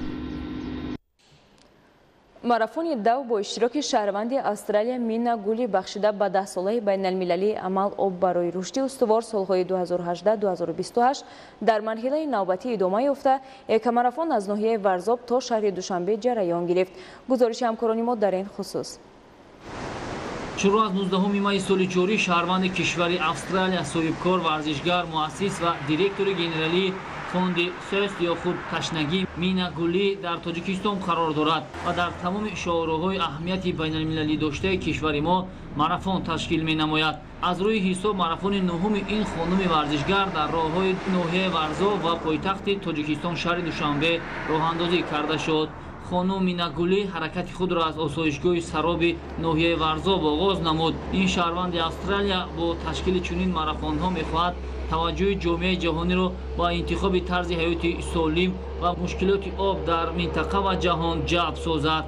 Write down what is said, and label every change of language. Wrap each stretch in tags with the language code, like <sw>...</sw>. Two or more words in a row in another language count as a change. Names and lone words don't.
<fa>ماراتون دو با اشتراک شهروند استرالیا مینا گلی بخشیده به 10 ساله بین المللی عمل آب برای رشد استوار سالهای 2018-2028 در مرحله نوبتی ادامه یافته یک ماراتون از ناحیه ورزاب تا شهر دوشنبه جریان گرفت. گزارش همکاران ما در این خصوص. شروع از 19 می سال جاری شهروند کشور استرالیا صاحبکار ورزشگر مؤسس و دیرکتور جنرالی</fa> <tg>фонди сест ё худ ташнагӣ Минагулӣ дар Тоҷикистон қарор дорад ва дар тамоми шоуроҳҳои аҳамияти байналмилалӣ доштаи кишвари мо марафон ташкил менамояд. аз рӯи ҳисоб марафони нуҳуми ин хонуми варзишгар дар роҳҳои ноҳияи Варзо ва пойтахти Тоҷикистон шаҳри Душанбе роҳандозӣ карда шуд.</tg> <fa>خانم میناگولی حرکت خود را از آسایشگاه سراب ناحیه ورزا آغاز نمود. این شهروند استرالیا با تشکیل چنین ماراتن ها می‌خواهد توجه جامعه جهانی را با انتخاب طرز حیات سالم و مشکلات آب در منطقه و جهان جلب سازد.</fa>